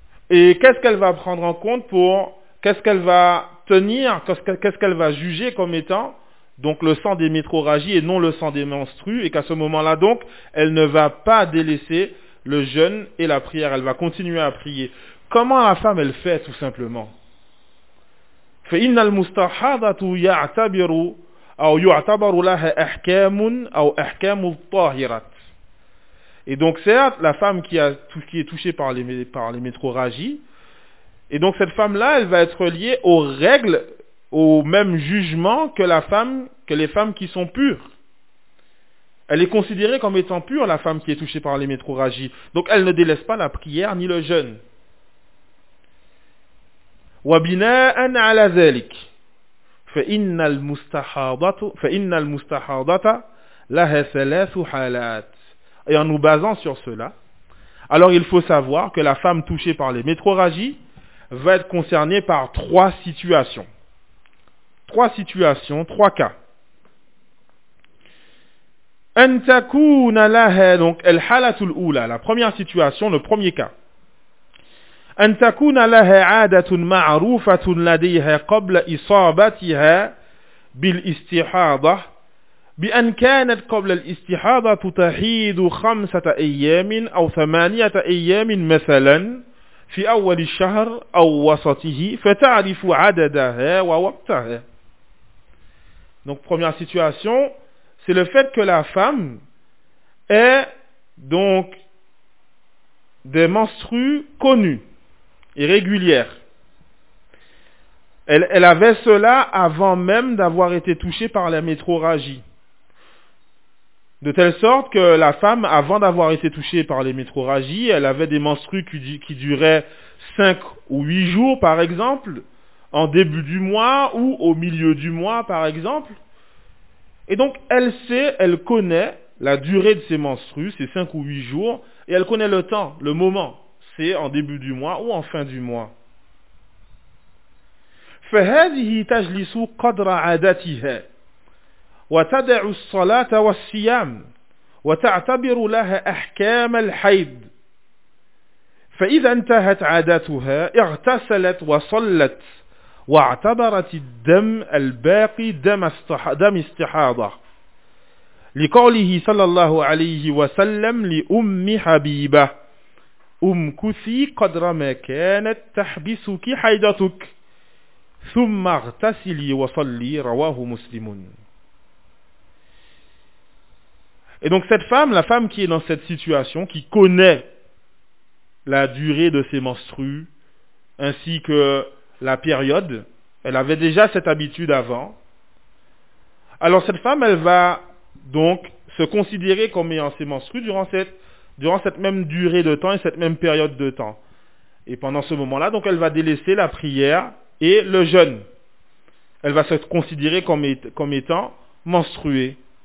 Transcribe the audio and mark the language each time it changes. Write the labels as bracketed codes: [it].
[fr] et qu'est-ce qu'elle va prendre en compte pour, qu'est-ce qu'elle va tenir, qu'est-ce qu'elle va juger comme étant donc le sang des métrorragies et non le sang des menstrues, et qu'à ce moment-là donc elle ne va pas délaisser le jeûne et la prière, elle va continuer à prier. Comment la femme elle fait tout simplement? [ar] فإن المستحاضة يعتبر أو يعتبر لها أحكام أو أحكام الطاهرة. [fr] Et donc certes, la femme qui est touchée par les métrorragies, et donc cette femme-là, elle va être liée aux règles, au même jugement que les femmes qui sont pures. Elle est considérée comme étant pure, la femme qui est touchée par les métrorragies. Donc elle ne délaisse pas la prière ni le jeûne. [ar] وَبِنَاءً عَلَى ذَلِكِ فَإِنَّ الْمُسْتَحَاضَةَ لَهَ ثَلَاثُ حَالَاتٍ. [fr] Et en nous basant sur cela, alors il faut savoir que la femme touchée par les métrorragies va être concernée par trois cas. [ar] أَنْ تَكُونَ لَهَ, [fr] donc [ar] الْحَالَةُ الْأُولَى, [fr] la première situation, le premier cas. [ar] أن تكون لها عادة معروفة لديها قبل إصابتها بالاستحاضة بأن كانت قبل الاستحاضة تحيض خمسة أيام أو ثمانية أيام مثلا في أول الشهر أو وسطه فتعرف عددها ووقتها. [fr] Donc première situation, c'est le fait que la femme ait donc des menstrues connues et régulières. Elle avait cela avant même d'avoir été touchée par la métrorragie. De telle sorte que la femme, avant d'avoir été touchée par les métrorragies, elle avait des menstrues qui duraient 5 ou 8 jours, par exemple, en début du mois ou au milieu du mois, par exemple. Et donc, elle sait, elle connaît la durée de ses menstrues, ces 5 ou 8 jours, et elle connaît le temps, le moment, c'est en début du mois ou en fin du mois. [ar] فهذه تجلس قدر عادتها وتدع الصلاة والصيام وتعتبر لها أحكام الحيض فإذا انتهت عادتها اغتسلت وصلت واعتبرت الدم الباقي دم استحاضة لقوله صلى الله عليه وسلم لأم حبيبة أم كثي قدر ما كانت تحبسك حيضتك [fr] Et donc cette femme, la femme qui est dans cette situation, qui connaît la durée de ses menstrues, ainsi que la période, elle avait déjà cette habitude avant. Alors cette femme, elle va donc se considérer comme ayant ses menstrues durant cette même durée de temps et cette même période de temps. Et pendant ce moment-là, donc elle va délaisser la prière et le jeûne, elle va se considérer comme étant menstruée.